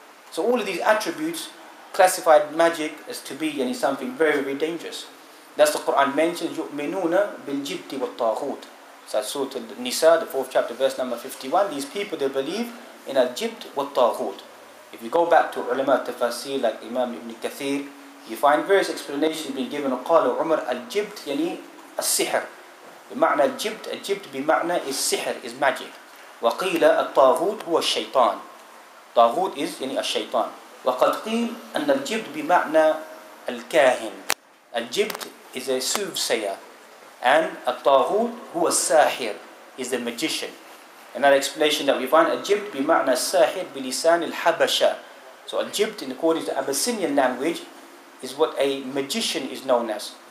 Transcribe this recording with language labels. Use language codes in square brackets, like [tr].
[en] So all of these attributes classified magic as to be something very, very dangerous. That's the Quran mentions, [ar] يُؤْمِنُونَ بِالْجِبْتِ وَالطَّاغُوتِ. [en] So Surah An-Nisa, the 4th chapter, verse number 51. These people, they believe in al-jibt wa taghut. If you go back to ulama tafasir like Imam Ibn Kathir, you find various explanations being given. [ar] قال عمر الجبت يعني السحر. بمعنى الجبت بمعنى [en] is sihr, is magic. [ar] وقيل الطاغوت هو الشيطان. طاغوت [en] is [ar] يعني الشيطان. وقد قيل أن الجبت بمعنى الكاهن. الجبت [en] is a soothsayer. And [ar] الطاغوت هو الساحر, [en] is the magician. Another explanation that we find, [ar] الجبت بمعنى الساحر بلسان الحبشة. [en] So الجبت, in accordance to the Abyssinian language, is what a magician is known as.